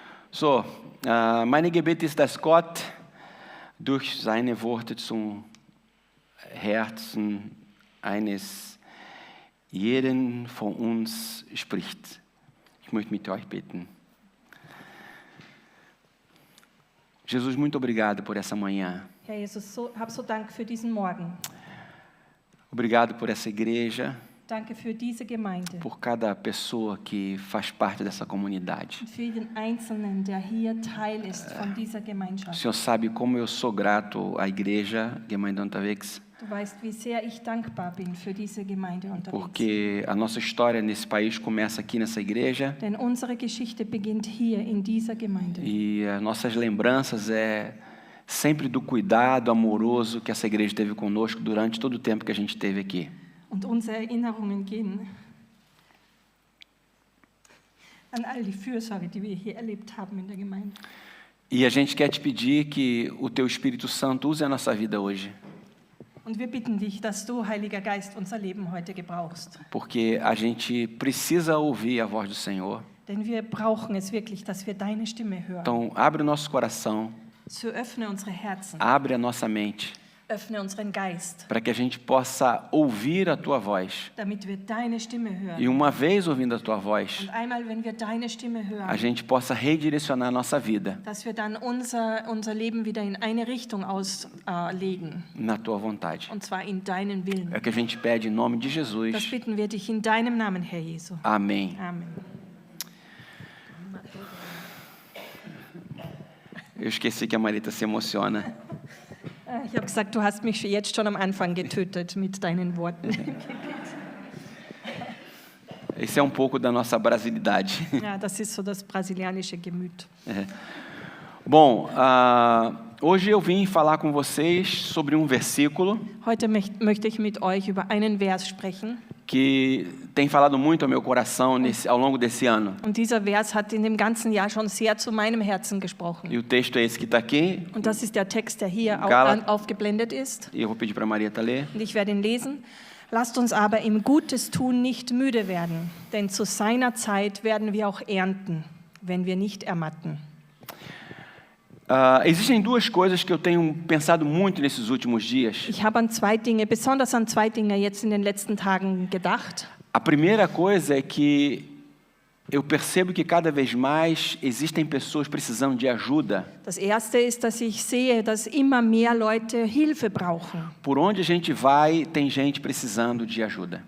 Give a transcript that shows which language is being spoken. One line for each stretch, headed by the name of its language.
German: So, mein Gebet ist, dass Gott durch seine Worte zum Herzen eines jeden von uns spricht. Ich möchte mit euch beten.
Portuguese: Jesus, muito obrigado por essa manhã.
German: Herr Jesus, hab so Dank für diesen Morgen.
Portuguese: Obrigado por essa igreja.
German: Danke für diese Gemeinde.
Portuguese: Por cada pessoa que faz parte dessa comunidade.
German: Und für jeden Einzelnen, der hier Teil ist von dieser
Portuguese: O
German: Gemeinschaft.
Portuguese: Senhor sabe como eu sou grato à igreja Gemeinde Unterwegs.
German: Du weißt, wie sehr ich dankbar bin für diese Gemeinde unterwegs.
Portuguese: Porque a nossa história nesse país começa aqui nessa igreja.
German: Denn unsere Geschichte beginnt hier in dieser Gemeinde.
Portuguese: E as nossas lembranças sempre do cuidado amoroso que essa igreja teve conosco durante todo o tempo que a gente esteve aqui.
German: Und unsere Erinnerungen gehen an all die Fürsorge, die wir hier erlebt haben in der Gemeinde.
Portuguese: E a gente quer te pedir que o teu Espírito Santo use a nossa vida hoje.
German: Und wir bitten dich, dass du, Heiliger Geist, unser Leben heute gebrauchst.
Portuguese: Porque a gente precisa ouvir a voz do Senhor.
German: Denn wir brauchen es wirklich, dass wir deine Stimme hören.
Portuguese: Então, abre o nosso coração,
German: So öffne unsere Herzen,
Portuguese: abre a nossa mente,
German: öffne unseren Geist,
Portuguese: para que a gente possa ouvir a tua voz.
German: damit wir deine Stimme hören.
Portuguese: E uma vez ouvindo a tua voz,
German: Und einmal, wenn wir deine Stimme
Portuguese: a
German: hören,
Portuguese: gente possa redirecionar a nossa vida
German: dass wir dann unser Leben wieder in eine Richtung auslegen.
Portuguese: na tua vontade.
German: Und zwar in deinen Willen.
Portuguese: É o que a gente pede em nome de
German: Das
Portuguese: Jesus.
German: bitten wir dich in deinem Namen, Herr Jesu.
Portuguese: Amém.
German: Amen.
Portuguese: Eu esqueci que a Marita se emociona.
German: Ich habe gesagt, du hast mich jetzt schon am Anfang getötet mit deinen Worten.
Portuguese: Esse é um pouco da nossa brasilidade.
German: Ja, das ist so das brasilianische Gemüt.
Portuguese: Bom, hoje eu vim falar com vocês sobre um versículo
German: Heute möchte ich mit euch über einen Vers sprechen,
Portuguese: que tem falado muito ao meu coração ao longo desse ano.
German: Und dieser Vers hat in dem ganzen Jahr schon sehr zu meinem Herzen gesprochen.
Portuguese: E o texto é esse que está aqui.
German: Und das ist der Text, der hier aufgeblendet ist.
Portuguese: E eu vou pedir para a Marieta ler.
German: Und ich werde ihn lesen. Lasst uns aber im Gutes tun nicht müde werden, denn zu seiner Zeit werden wir auch ernten, wenn wir nicht ermatten.
Portuguese: Existem duas coisas que eu tenho pensado muito nesses últimos dias.
German: Ich habe besonders an zwei Dinge jetzt in den letzten Tagen gedacht.
Portuguese: A primeira coisa é que eu percebo que cada vez mais existem pessoas precisando de ajuda.
German: Das erste ist, dass ich sehe, dass immer mehr Leute Hilfe brauchen.
Portuguese: Por onde a gente vai, tem gente precisando de ajuda.